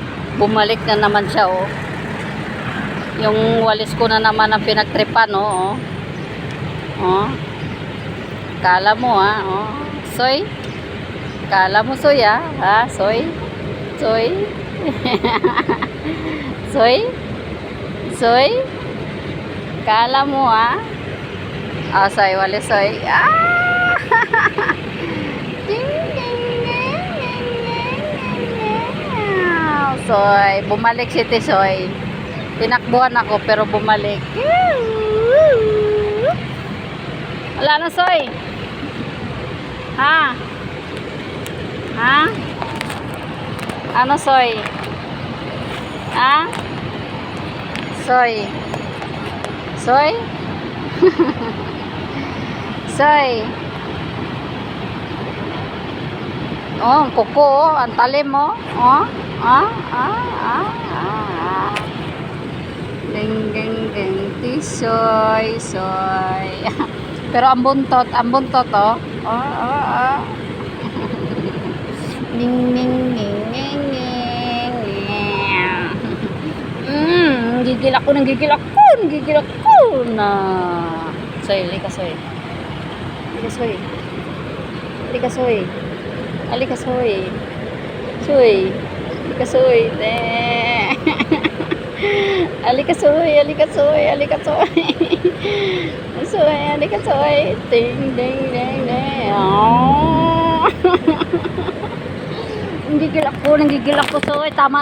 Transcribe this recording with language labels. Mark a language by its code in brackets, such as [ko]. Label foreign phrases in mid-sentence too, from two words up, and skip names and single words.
[tl] Bumalik na naman siya, oh. Yung walis ko na naman ang pinagtripan, oh. Oh. Kala mo, ha, oh. Soy. Kala mo, soy, ha? Ha, soy? Soy? Soy? Soy? Kala mo, ha? Ah, soy, walis, soy. Ah! Soy, bumalik si Tisoy. Tinakbuhan ako pero bumalik. Wala na, Soy. Ha? Ha? Ano, Soy? Ha? Soy? Soy? Soy? Oh, ang kuko, oh. Ang talim, oh. Oh. Ding ding ding, Tisoy, soy. Pero ang buntot, oh. Ding ding ding ding ding. Gigil ako na. Soy, lika, soy. Lika, soy. Lika, soy. Alika, soy. Soy. Alika, soy. Alika, soy. Alika, soy. Alika, soy. Soy, alika, soy. Ding, ding, ding, ding. Oh. Nanggigil ako, soy. Tama na.